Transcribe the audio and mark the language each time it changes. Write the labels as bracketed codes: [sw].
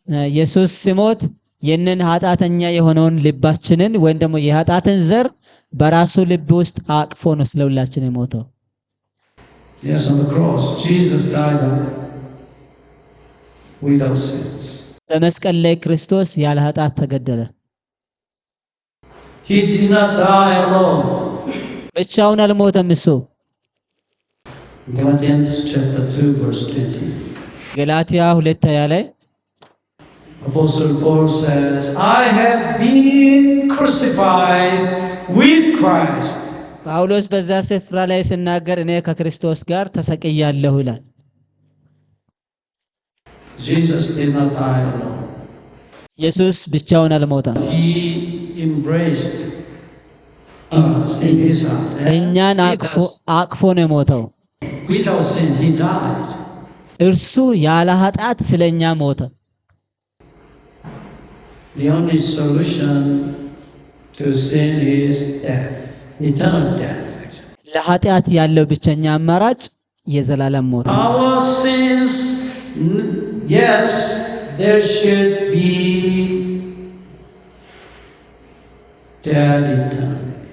[am] ኢየሱስ ሲሞት የነን ኃጢአተኛ የሆነውን ልባችንን ወይም ደግሞ የኃጢአትን ዘር በራሱ ልብ ውስጥ አቅፎ ነው ስለሁላችን የሞተው። [en] Yes, on the cross, Jesus died without sins. [am] በመስቀል ላይ ክርስቶስ ያለ ኃጢአት ተገደለ። [en] He did not die alone. [am] ብቻውን አልሞተም እሱ። [en] Galatians chapter 2 verse 20. [am] ገላትያ 2:20 ላይ [en] Apostle Paul says, I have been crucified with Christ. [am] ጳውሎስ በዛ ስፍራ ላይ ሲናገር እኔ ከክርስቶስ ጋር ተሰቅያለሁ ይላል። [en] Jesus did not die alone. [am] ኢየሱስ ብቻውን አልሞተም። [en] He embraced us in his heart. [am] እኛን አቅፎ ነው የሞተው። [en] Without sin, he died. [am] እርሱ ያለ ኃጢአት ስለኛ ሞተ። [en] The only solution to sin is death, eternal death. [am] ለኃጢአት ያለው ብቸኛ አማራጭ የዘላለም ሞት ነው። [en] Our sins, yes, there should be dead eternally.